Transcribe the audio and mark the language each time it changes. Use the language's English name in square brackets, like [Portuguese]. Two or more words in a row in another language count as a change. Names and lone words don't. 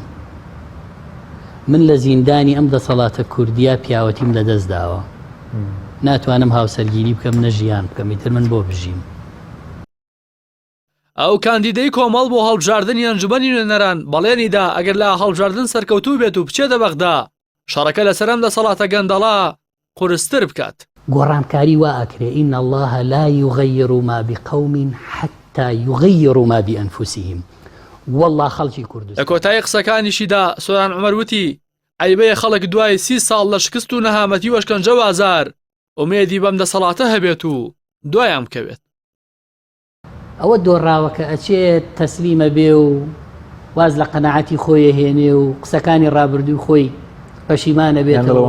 [Central Kurdish] من لە زیندانی ئەم دەسەڵاتە کوردیا پیاوەتیم لەدەست داوە، ناتوانم هاوسەرگیری بکەم نەژیان بکەم، ئیتر من بۆ بژیم. ئەو کاندیدەی کۆمەڵ بۆ هەڵبژاردننی ئەنجومەنی نوێنەران بەڵێنیدا ئەگەر لە هەڵبژاردن سەرکەوتوو بێت و بچێتە بەغدا شەڕەکە لەسەرم دەسەڵاتە گەندەڵا قورستر بکات. گۆڕانکاری وا ئەکرێ [Arabic] ئین الله لا یغەیر ما بقوم حتى یغەیروا ما بأنفسهم. [Central Kurdish] والله خەڵکی کوردستان. لە کۆتایی قسەکانیشیدا سۆران عومەر وتی عیبەیە خەڵک دوای 30 ساڵ لە شکست و نەهامەتی و ئەشکەنجە و ئازار ئومێدی بەم دەسەڵاتە هەبێت و دوایان بکەوێت. ئەوە دۆڕاوە کە ئەچێت تەسلیمە بێ و واز لە قەناعەتی خۆی هێنێ و قسەکانی ڕابردووی خۆی پەشیمانە بێتەوە